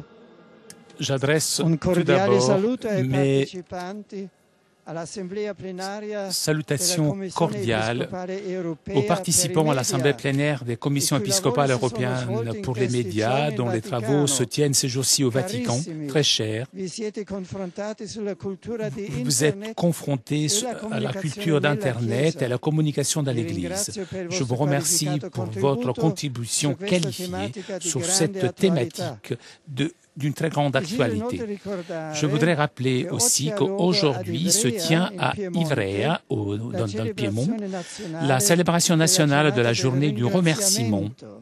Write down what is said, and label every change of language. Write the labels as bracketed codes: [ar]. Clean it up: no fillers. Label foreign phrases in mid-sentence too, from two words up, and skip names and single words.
[fr] J'adresse [it] un [fr] tout [it] cordiale [fr] d'abord [it] saluto ai [fr] mes [it] partecipanti all'assemblea plenaria [fr] salutations [it] della Commissione [fr] cordiales [it] Episcopale Europea [fr] aux participants [it] per [fr] à [it] i [fr] l'Assemblée [it] media, [fr] plénière des commissions épiscopales européennes pour les médias, dont les travaux se tiennent ces jours-ci au Vatican. Très cher, [it] vi siete confrontati sulla cultura di [fr] vous êtes [it] Internet [fr] confrontés à la culture d'Internet et à la communication dans l'Église. Je vous remercie pour votre contribution qualifiée sur cette thématique d'une très grande actualité. Je voudrais rappeler aussi qu'aujourd'hui se tient à Ivrea, dans le Piémont, la célébration nationale de la journée du remerciement.